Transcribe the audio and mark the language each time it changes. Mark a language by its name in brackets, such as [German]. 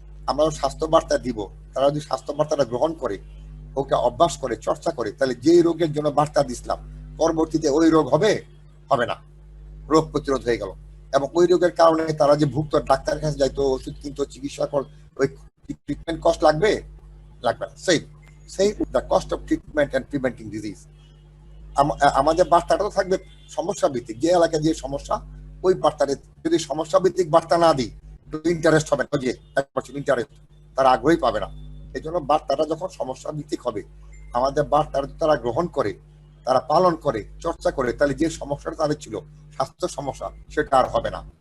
[Bangla] আমরা স্বাস্থ্য বার্তা দিব, তারা যদি স্বাস্থ্য বার্তাটা গ্রহণ করে, ওটা অভ্যাস করে, চর্চা করে, তাহলে যে রোগের জন্য বার্তা দিছিলাম পরবর্তীতে ওই রোগ হবে না, রোগ প্রতিরোধ হয়ে গেল। এবং ওই রোগের কারণে তারা যে ভুক্ত, ডাক্তারের কাছে যাইতো, ওষুধ কিনতো, চিকিৎসা কর, ওই ট্রিটমেন্ট কস্ট লাগবে না। [English] Save the cost of treatment and preventing disease. [Bangla] আমাদের বার্তাটা তো থাকবে সমস্যা ভিত্তিক, যে এলাকায় যে সমস্যা, ওই বার্তাটা যদি সমস্যা ভিত্তিক বার্তা না দিই, ইন্টারেস্ট হবে না, যে 1% ইন্টারেস্ট তারা আগ্রহী পাবে না। এই জন্য বার্তাটা যখন সমস্যা ভিত্তিক হবে, আমাদের বার্তাটা তারা গ্রহণ করে, তারা পালন করে, চর্চা করে, তাহলে যে সমস্যাটা তাদের ছিল, স্বাস্থ্য সমস্যা, সেটা আর হবে না।